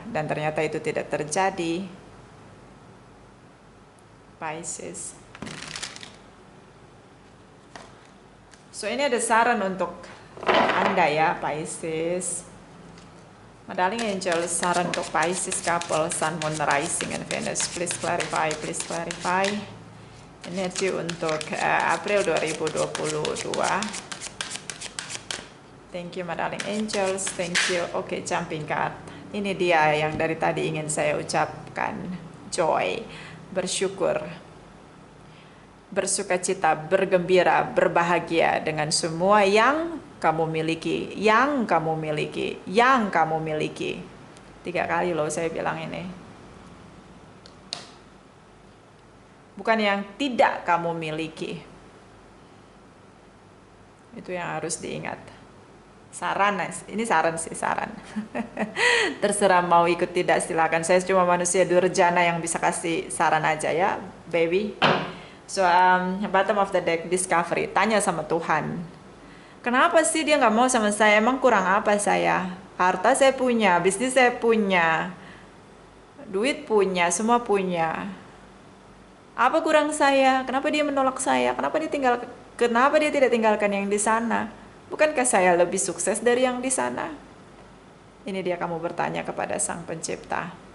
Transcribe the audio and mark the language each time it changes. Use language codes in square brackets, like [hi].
[id] Dan ternyata itu tidak terjadi. Pisces. So ini ada saran untuk Anda ya, Pisces. [en] My darling angel, [id] saran untuk [en] Pisces couple, Sun, Moon, Rising, and Venus. Please clarify, please clarify. [id] Energi untuk April 2022. [en] Thank you, my darling angels. Thank you. Oke, jumping card. [id] Ini dia yang dari tadi ingin saya ucapkan. Joy, bersyukur, bersukacita, bergembira, berbahagia dengan semua yang kamu miliki, yang kamu miliki, yang kamu miliki. 3 kali loh saya bilang ini. Bukan yang tidak kamu miliki. Itu yang harus diingat. Saran, ini saran sih, saran. Terserah mau ikut tidak, silakan. Saya cuma manusia durjana yang bisa kasih saran aja ya, baby. [en] So, bottom of the deck, discovery. [id] Tanya sama Tuhan. Kenapa sih dia nggak mau sama saya? Emang kurang apa saya? Harta saya punya, bisnis saya punya, duit punya, semua punya. Apa kurang saya? Kenapa dia menolak saya? Kenapa dia tidak tinggalkan yang di sana? Bukankah saya lebih sukses dari yang di sana? Ini dia kamu bertanya kepada Sang Pencipta.